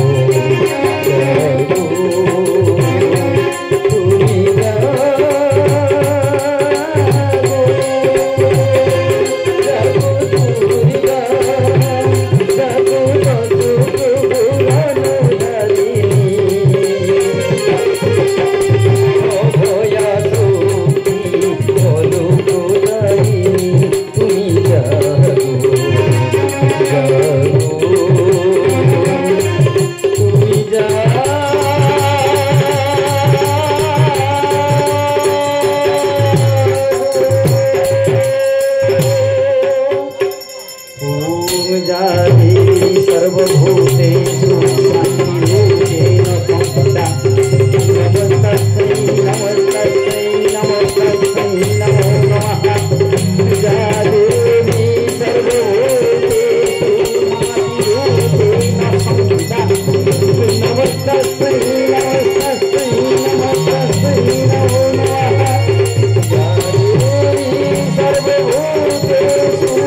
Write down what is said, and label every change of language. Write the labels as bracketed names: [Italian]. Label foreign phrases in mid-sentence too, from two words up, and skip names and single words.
[Bangla] জাগো তুমি জাগো জাগো দুর্গা জাগো পুরানো ধারিণী অভয়া শক্তি বলো খোদাইনি তুমি জাগো জাগো তুমি জাগো [Sanskrit] ओम जाति सर्वभूतेषु शान्तिरूपेण संस्थिता नमस्तस्यै नमस्तस्यै नमस्तस्यै नमो नमः या देवी सर्वभूतेषु शान्तिरूपेण संस्थिता नमस्तस्यै नमस्तस्यै नमस्तस्यै नमो नमः या देवी सर्वभूतेषु